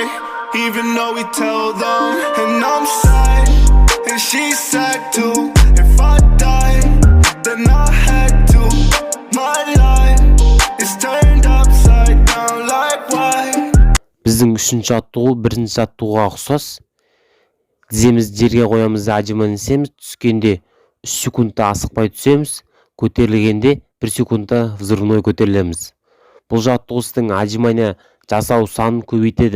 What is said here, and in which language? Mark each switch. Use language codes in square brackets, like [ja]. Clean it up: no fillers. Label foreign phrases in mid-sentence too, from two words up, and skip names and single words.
[en] Even though we tell them, and I'm sad, and she's sad too. If I die, then I had to. My life is turned upside down like why? [kk] Біздің үшінші жаттығу бірінші жаттығуға ұқсас. Тіземізді жерге қоямыз, отжимания жасаймыз. Түскенде 3 секундта асықпай түсеміз. Көтерілгенде 1 секундта взрывной көтерілеміз. Бұл жаттығу сіздің отжимания жасау санын көбейтеді.